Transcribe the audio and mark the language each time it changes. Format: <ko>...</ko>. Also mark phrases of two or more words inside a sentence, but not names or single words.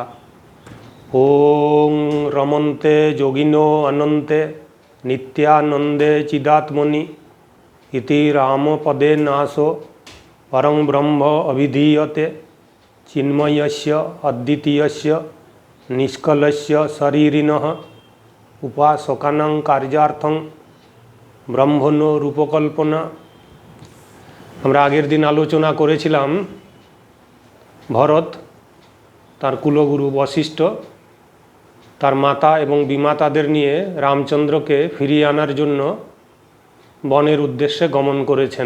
<sa>ओं रमन्ते योगिनो अनन्ते नित्यानंदे चिदात्मनि इति रामपदे नासो परं ब्रह्म अभिधीयते चिन्मयस्य अद्वितीयस्य निष्कलस्य शरीरिणः उपासकानां कार्यार्थं ब्रह्मणो रूपकल्पना।</sa> <bn>আমরা আগের দিন আলোচনা করেছিলাম ভরত তার কুলগুরু বশিষ্ঠ তার মাতা এবং বিমাতাদের নিয়ে রামচন্দ্রকে ফিরিয়ে আনার জন্য বনের উদ্দেশ্যে গমন করেছেন।</bn>